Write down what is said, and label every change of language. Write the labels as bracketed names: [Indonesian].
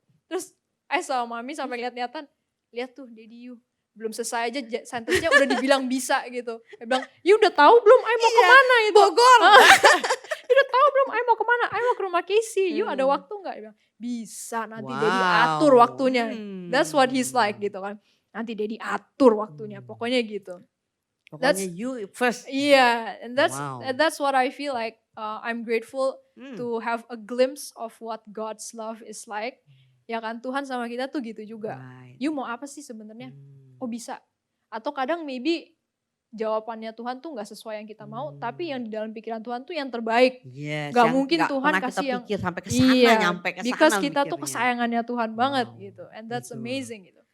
[Indonesian] Terus sama mami sampai lihat-lihatan, lihat tuh daddy you. Belum selesai aja sentence-nya udah dibilang bisa gitu. Dia bilang, you udah tahu belum I mau kemana gitu. Bogor. Udah tahu belum I mau kemana? I mau ke rumah Casey. You ada waktu nggak? Dia bilang, bisa nanti daddy atur waktunya. [English] That's what he's like gitu kan. [Indonesian] Nanti daddy atur waktunya. Pokoknya gitu. [English] Pokoknya you first. Yeah, and that's what I feel like. I'm grateful to have a glimpse of what God's love is like. [Indonesian] Ya kan Tuhan sama kita tuh gitu juga. You mau apa sih sebenarnya? Oh bisa. Atau kadang maybe jawabannya Tuhan tuh gak sesuai yang kita mau, tapi yang di dalam pikiran Tuhan tuh yang terbaik. [English] Yes, [Indonesian] gak mungkin Tuhan kasih yang pikir sampai ke sana, nyampe ke sana. Because kita tuh kesayangannya Tuhan banget gitu. [English] And that's amazing [Indonesian] gitu.